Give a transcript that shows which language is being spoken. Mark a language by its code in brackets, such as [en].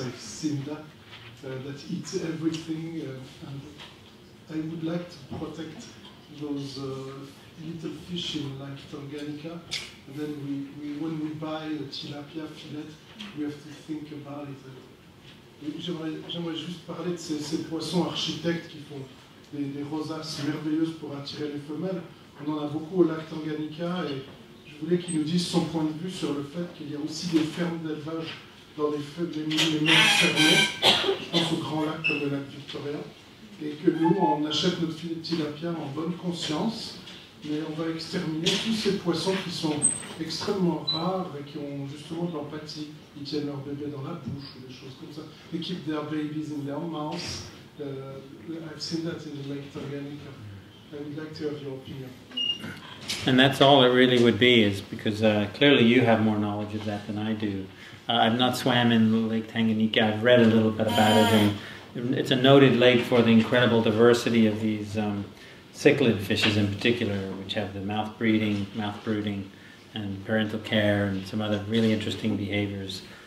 [en] I've seen that eat everything, and I would like to protect those little fish in Lake Tanganyika. And then when we buy a tilapia fillet, we have to think about it. [fr] J'aimerais juste parler de ces poissons architectes qui font des rosaces merveilleuses pour attirer les femelles. On en a beaucoup au lac Tanganyika, et je voulais qu'il nous dise son point de vue sur le fait qu'il y a aussi des fermes d'élevage dans les mers fermées, je pense aux grands lacs comme le lac Victoria, et que nous, on achète notre filet de tilapia en bonne conscience, mais on va exterminer tous ces poissons qui sont extrêmement rares et qui ont justement de l'empathie. Ils tiennent leur bébé dans la bouche ou des choses comme ça. [en] They keep their babies in their mouths. I've seen that in the Lake Tanganyika. I would like to have your opinion. And that's all it really would be, is because clearly you have more knowledge of that than I do. I've not swam in Lake Tanganyika. I've read a little bit about it, and it's a noted lake for the incredible diversity of these cichlid fishes in particular, which have the mouth brooding, and parental care, and some other really interesting behaviors.